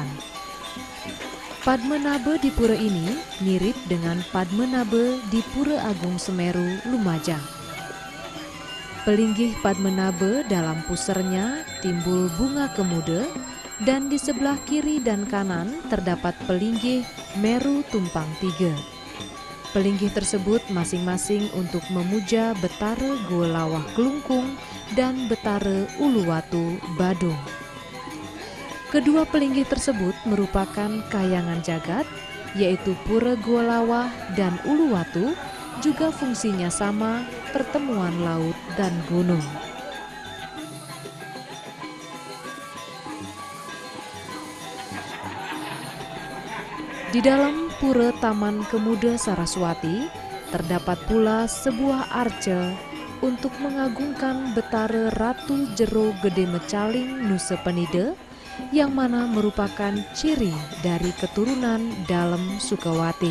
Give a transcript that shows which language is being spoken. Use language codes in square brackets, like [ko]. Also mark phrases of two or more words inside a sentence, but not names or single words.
[id] Padma Nabe di pura ini mirip dengan Padma Nabe di Pura Agung Semeru, Lumajang. Pelinggih Padma Nabe dalam pusernya timbul bunga kemuda, dan di sebelah kiri dan kanan terdapat pelinggih Meru Tumpang Tiga. Pelinggih tersebut masing-masing untuk memuja Betara Gua Lawah Kelungkung dan Betara Uluwatu Badung. Kedua pelinggih tersebut merupakan kayangan jagat, yaitu Pura Gua Lawah dan Uluwatu, juga fungsinya sama, pertemuan laut dan gunung. Di dalam Pura Taman Kemuda Saraswati terdapat pula sebuah arca untuk mengagungkan Betara Ratu Jero Gede Mecaling Nusa Penida, yang mana merupakan ciri dari keturunan Dalem Sukawati.